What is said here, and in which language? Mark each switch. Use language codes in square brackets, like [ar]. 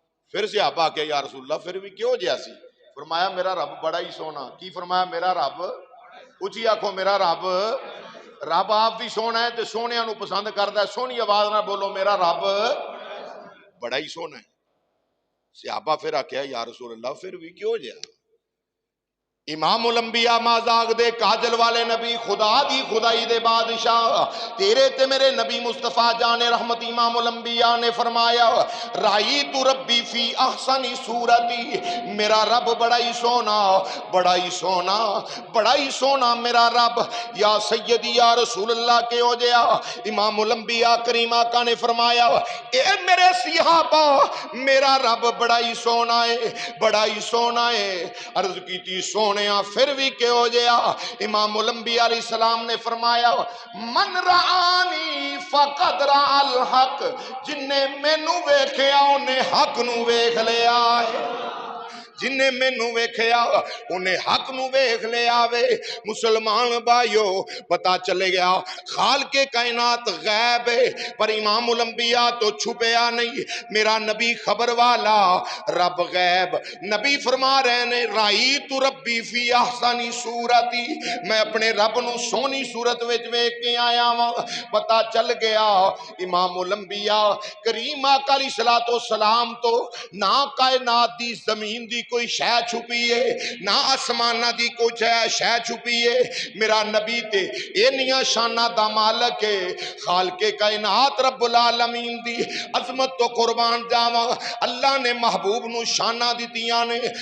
[pa] پھر صحابہ کہ یا رسول اللہ پھر بھی کہو جہا سی؟ فرمایا میرا رب بڑا ہی سونا. کی فرمایا؟ میرا رب. اچھی آکھو میرا رب. رب آپ بھی سونا ہے تے سونیاں نو پسند کردا ہے. سونی آواز نہ بولو میرا رب بڑا ہی سونا ہے. صحابہ پھر آکھیا یا رسول اللہ پھر بھی کیوں جہا؟ امام الانبیاء مازاغ دے کاجل والے نبی خدا دی خدائی دے بادشاہ تیرے تے میرے نبی مصطفیٰ جان رحمت امام الانبیاء نے فرمایا [ar] رائیت ربی فی احسن صورتی. [pa] میرا رب بڑا ہی سونا بڑا ہی سونا بڑا ہی سونا میرا رب. یا سیدی یا رسول اللہ کے ہو جیا. امام الانبیاء کریم آقا نے فرمایا اے میرے صحابہ میرا رب بڑا ہی سونا ہے بڑا ہی سونا ہے. عرض کی تھی سونا پھر بھی کہو جیا؟ امام الانبیاء علیہ السلام نے فرمایا [ar] من رآنی فقد رأى الحق. [pa] جن نے مینوں ویکھیا انہیں حق نو ویکھ لیا ہے. جن نے مینوں ویکھیا انہیں حق نو ویکھ لیا وے. مسلمان بھائیو پتا چلے گیا خالق کائنات غیب ہے پر امام الانبیاء تو چھپیا نہیں. میرا نبی خبر والا رب غیب. نبی فرما رہے نے [ar] رائیت ربی فی احسن صورتی. [pa] میں اپنے رب نو سونی صورت وچ ویکھ کے آیا ہاں. پتا چل گیا امام الانبیاء کریم آقا علیہ الصلوۃ والسلام تو نہ کائنات دی زمین دی کوئی شے چھپی ہے نہ آسمانہ دی کوئی شے چھپی ہے. میرا نبی تے اینیاں شانہ دا مالک ہے. خالق کائنات رب العالمین دی عظمت تو قربان جاواں. اللہ نے محبوب نو شانہ دتیاں نے.